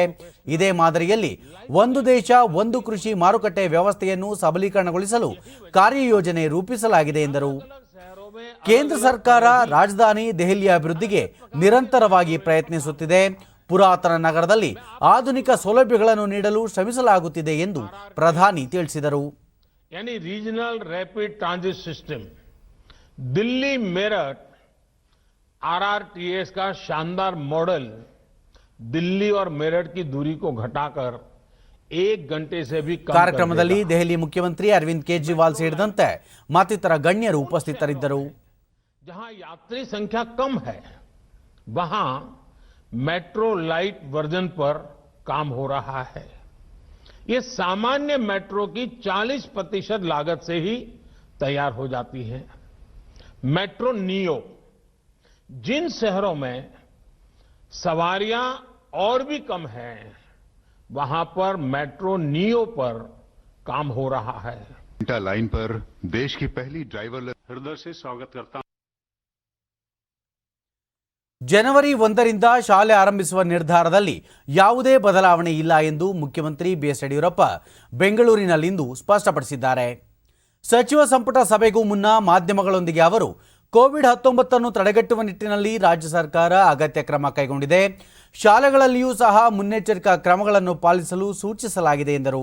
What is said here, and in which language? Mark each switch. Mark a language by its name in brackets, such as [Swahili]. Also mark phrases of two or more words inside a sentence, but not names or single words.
[Kannada] ಇದೇ ಮಾದರಿಯಲ್ಲಿ ಒಂದು ದೇಶ ಒಂದು ಕೃಷಿ ಮಾರುಕಟ್ಟೆ ವ್ಯವಸ್ಥೆಯನ್ನು ಸಬಲೀಕರಣಗೊಳಿಸಲು ಕಾರ್ಯಯೋಜನೆ ರೂಪಿಸಲಾಗಿದೆ ಎಂದರು. ಕೇಂದ್ರ ಸರ್ಕಾರ ರಾಜಧಾನಿ ದೆಹಲಿಯ ಅಭಿವೃದ್ಧಿಗೆ ನಿರಂತರವಾಗಿ ಪ್ರಯತ್ನಿಸುತ್ತಿದೆ. ಪುರಾತನ ನಗರದಲ್ಲಿ ಆಧುನಿಕ ಸೌಲಭ್ಯಗಳನ್ನು ನೀಡಲು ಶ್ರಮಿಸಲಾಗುತ್ತಿದೆ ಎಂದು ಪ್ರಧಾನಿ ತಿಳಿಸಿದರು. [Hindi] यानी [English] Regional Rapid Transit System [Hindi] दिल्ली मेरठ आरआरटीएस का शानदार मॉडल दिल्ली और मेरठ की दूरी को घटाकर 1 घंटे से भी कम [Kannada] ಕಾರ್ಯಕ್ರಮದಲ್ಲಿ ದೆಹಲಿ ಮುಖ್ಯಮಂತ್ರಿ ಅರವಿಂದ್ ಕೇಜ್ರಿವಾಲ್ ಸೇರಿದಂತೆ ಮತ್ತಿತರ ಗಣ್ಯರು ಉಪಸ್ಥಿತರಿದ್ದರು. [Hindi] जहां यात्री संख्या कम है वहां [English] metro light version [Hindi] पर काम हो रहा है. ये सामान्य मेट्रो की 40% लागत से ही तैयार हो जाती है. मेट्रो नियो जिन शहरों में सवारियां और भी कम हैं वहां पर मेट्रो नियो पर काम हो रहा है. लाइन पर देश की पहली ड्राइवर हृदय से स्वागत करता हूं. [Kannada] ಜನವರಿ 1ರಿಂದ ಶಾಲೆ ಆರಂಭಿಸುವ ನಿರ್ಧಾರದಲ್ಲಿ ಯಾವುದೇ ಬದಲಾವಣೆ ಇಲ್ಲ ಎಂದು ಮುಖ್ಯಮಂತ್ರಿ ಬಿಎಸ್ ಯಡಿಯೂರಪ್ಪ ಬೆಂಗಳೂರಿನಲ್ಲಿಂದು ಸ್ಪಷ್ಟಪಡಿಸಿದ್ದಾರೆ. ಸಚಿವ ಸಂಪುಟ ಸಭೆಗೂ ಮುನ್ನ ಮಾಧ್ಯಮಗಳೊಂದಿಗೆ ಅವರು ಕೋವಿಡ್-19 ತಡೆಗಟ್ಟುವ ನಿಟ್ಟಿನಲ್ಲಿ ರಾಜ್ಯ ಸರ್ಕಾರ ಅಗತ್ಯ ಕ್ರಮ ಕೈಗೊಂಡಿದೆ, ಶಾಲೆಗಳಲ್ಲಿಯೂ ಸಹ ಮುನ್ನೆಚ್ಚರಿಕಾ ಕ್ರಮಗಳನ್ನು ಪಾಲಿಸಲು ಸೂಚಿಸಲಾಗಿದೆ ಎಂದರು.